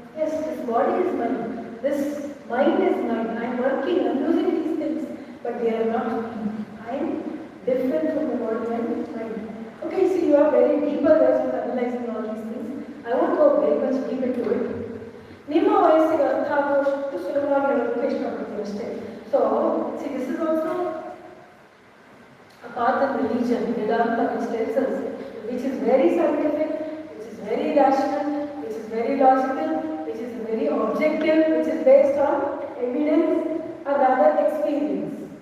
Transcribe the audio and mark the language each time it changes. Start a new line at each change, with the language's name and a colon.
English: Yes, this body is mine, this mind is mine. I am working, I am using these things, but they are not me. I am different from the body and mind. Okay, see, you are very deeper ways of analyzing all these things. I won't go very much deep into it.
Kannada: ನಿಮ್ಮ ವಯಸ್ಸಿಗೆ ಅರ್ಥ ಆಗುವಷ್ಟು ಸುಲಭವಾಗಿ ಹೇಳೋದಕ್ಕೆ ಇಷ್ಟಪಡ್ತೀನಿ ಅಷ್ಟೇ.
English: So, see, this is also a path of religion, Vedanta, which tells us, which is very scientific, which is very rational, which is very logical, which is very objective, which is based on evidence or rather experience.